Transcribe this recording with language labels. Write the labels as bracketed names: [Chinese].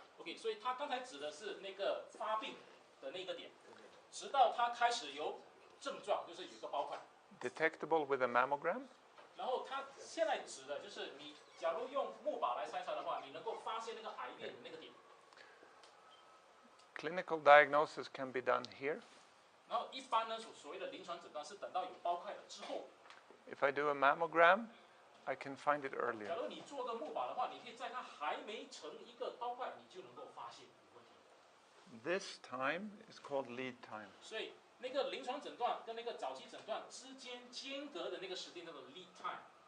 [Chinese] OK， 所以它刚才指的是那个发病的那个点，直到它开始有症状，就是有个包块。 [English] Detectable with a mammogram. [Chinese] 然后它现在指的就是你，假如用木靶来筛查的话，你能够发现那个癌变的那个点。 [English] Clinical diagnosis can be done here. [Chinese] 然后一般呢，所谓的临床诊断是等到有包块了之后。 [English] If I do a mammogram, I can find it earlier. [Chinese] 假如你做个木靶的话，你可以在它还没成一个包块，你就能够发现有问题。 [English] This time is called lead time. [Chinese] 所以那个临床诊断跟那个早期诊断之间间隔的那个时间叫做 lead time。